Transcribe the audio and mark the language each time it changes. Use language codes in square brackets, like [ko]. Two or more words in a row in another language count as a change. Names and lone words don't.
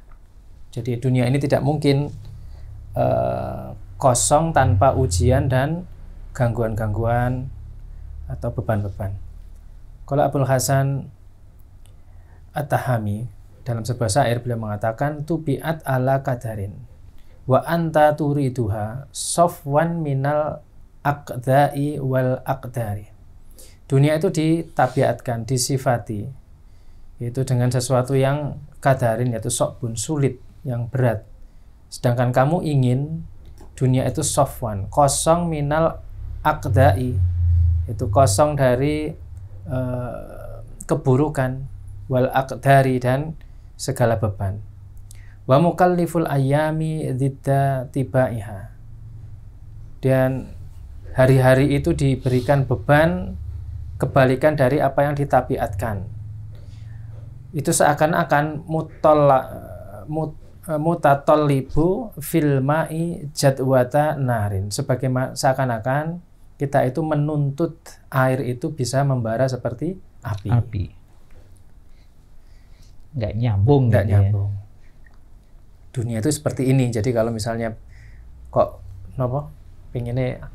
[id] Jadi dunia ini tidak mungkin kosong tanpa ujian dan gangguan-gangguan atau beban-beban. Kalau Abul Hasan At-Tahami dalam sebuah syair beliau mengatakan, [ar] طبعت على كدر وأنت تريدها صفوا من الأقذاء والأكدار. [id] Dunia itu ditabiatkan, disifati, yaitu dengan sesuatu yang kadarin, yaitu sokbun, sulit, yang berat. Sedangkan kamu ingin dunia itu sofwan, kosong [ar] من الأقذاء, [id] itu kosong dari keburukan, [ar] والأكدار, [id] dan segala beban. [ar] ومكلف الأيام ضد طباعها, [id] dan hari-hari itu diberikan beban kebalikan dari apa yang ditabiatkan. Itu seakan-akan [ar] متطلب في الماء جذوة نار, [id] seakan-akan kita itu menuntut air itu bisa membara seperti api. Nggak nyambung. Dunia itu seperti ini. Jadi kalau misalnya kok pengennya